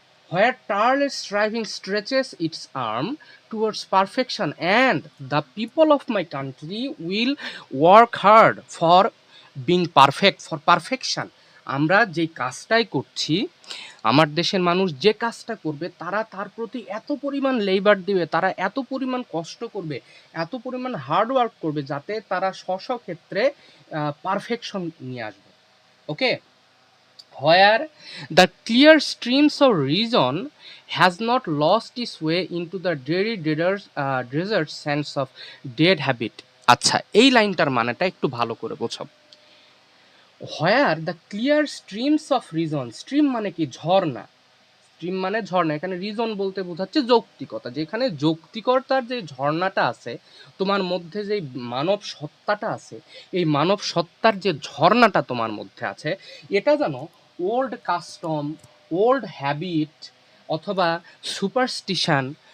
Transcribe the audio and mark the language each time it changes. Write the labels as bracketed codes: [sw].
[en] Where tireless striving stretches its arm towards perfection, and the people of my country will work hard for being perfect, for perfection। [bn] আমরা যে কাজটাই করছি, আমার দেশের মানুষ যে কাজটা করবে তারা তার প্রতি এত পরিমাণ লেবার দিবে, তারা এত পরিমাণ কষ্ট করবে, এত পরিমাণ হার্ড ওয়ার্ক করবে যাতে তারা স্ব ক্ষেত্রে পারফেকশন নিয়ে আসবে। [en] Okay, where the clear streams of reason has not lost its way into the dreary desert sands of dead habit। [bn] আচ্ছা, এই লাইনটার মানেটা একটু ভালো করে বোঝো। [en] where the clear streams of reason, [bn] stream মানে কি? ঝর্ণা। স্ট্রিম মানে ঝর্ণা, এখানে রিজন বলতে বোঝাচ্ছে যৌক্তিকতা, যেখানে যৌক্তিকতার যে ঝর্ণাটা আছে তোমার মধ্যে, যে মানব সত্তাটা আছে, এই মানব সত্তার যে ঝর্ণাটা তোমার মধ্যে আছে, এটা যেন ওল্ড কাস্টম, ওল্ড হ্যাবিট অথবা সুপারস্টিশন,